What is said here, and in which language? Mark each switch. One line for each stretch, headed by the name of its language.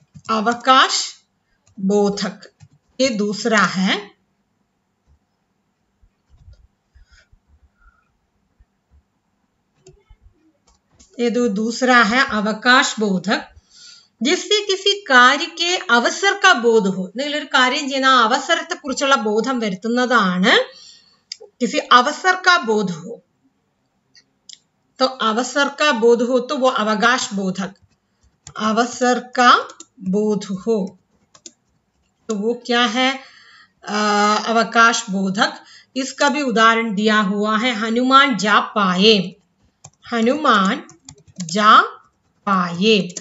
Hindi: अवकाश बोधक ये दूसरा है। ये दूसरा है अवकाश बोधक, जिससे किसी कार्य के അവസर का बोध हो।
Malayalam: ഒരു കാര്യം ചെയ്യുന്ന അവസരത്തെ കുറിച്ചുള്ള ബോധം വരുത്തുന്നതാണ്
Hindi: किसी अवसर का बोध हो। तो अवसर का बोध हो तो वो अवकाश बोधक, अवसर का बोध हो तो वो क्या है, अवकाश बोधक। इसका भी उदाहरण दिया हुआ है हनुमान जा पाए, हनुमान जा पाए।